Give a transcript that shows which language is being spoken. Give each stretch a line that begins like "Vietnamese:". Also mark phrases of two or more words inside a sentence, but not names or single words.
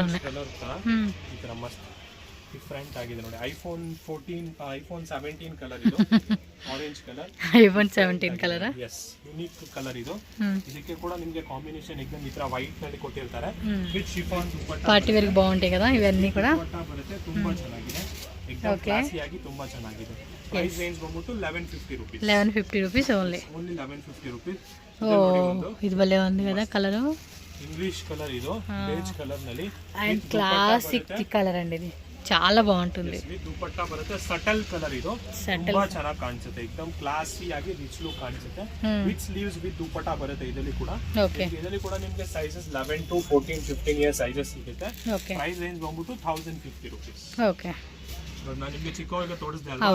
Kannada: ಕಲರ್ ತರ ಈ ತರ ಮಸ್ತ್ ಡಿಫರೆಂಟ್ ಆಗಿದೆ ನೋಡಿ. ಐಫೋನ್ 17 ಕಲರ್ ಇದು.
English: orange colour.
Kannada: ಐಫೋನ್ 17 ಕಲರ್.
English: yes, unique colour
Kannada: ಇದು. ಇದಕ್ಕೆ ಕೂಡ ನಿಮಗೆ ಕಾಂಬಿನೇಷನ್ एकदम ಈ ತರ ವೈಟ್ ನಲ್ಲಿ ಕೊಟ್ಟಿರ್ತಾರೆ.
English: with chiffon dupatta. party wear
Telugu: ಗೆ ಬಾగుంటాయి కదా ఇవన్నీ కూడా.
Kannada: ದುಪಟ್ಟಾ ಬರುತ್ತೆ. ತುಂಬಾ ಚೆನ್ನಾಗಿದೆ. एकदम ಕ್ಲಾಸಿ ಆಗಿ ತುಂಬಾ ಚೆನ್ನಾಗಿದೆ.
English: price range
Kannada: ಬಂದ್ಬಿಟ್ಟು 1150 ರೂಪೀಸ್.
English: 1150 rupees only. 1150 ರೂಪೀಸ್.
Telugu: ಇದು ಬಲೆ ఉంది కదా కలర్.
English: English colour. ఇది beige colour ನಲ್ಲಿ and classic colour
Telugu: అండి. ఇది చాలా బాగుంటుంది.
Kannada: దుపట్టా బರುತ್ತೆ.
English: subtle colour.
Kannada: ಇದು ತುಂಬಾ ಚೆನ್ನಾಗಿ ಕಾಣಿಸುತ್ತೆ. एकदम ಕ್ಲಾಸಿ ಆಗಿ
English: rich look
Kannada: ಕಾಣಿಸುತ್ತೆ.
English: with sleeves with dupatta
Kannada: ಬರುತ್ತೆ ಇದರಲ್ಲಿ ಕೂಡ. ಇದರಲ್ಲಿ ಕೂಡ ನಿಮಗೆ
English: sizes 11 to 14 15 year sizes
Kannada: ಸಿಗುತ್ತೆ.
English: price range
Kannada: ಬಂದ್ಬಿಟ್ಟು 1050 ರೂಪೀಸ್. ಓಕೆ. ನಾನು ನಿಮಗೆ ಚಿಕ್ಕವರಿಗೆ ತೋರಿಸಿದೆ ಅಲ್ಲ.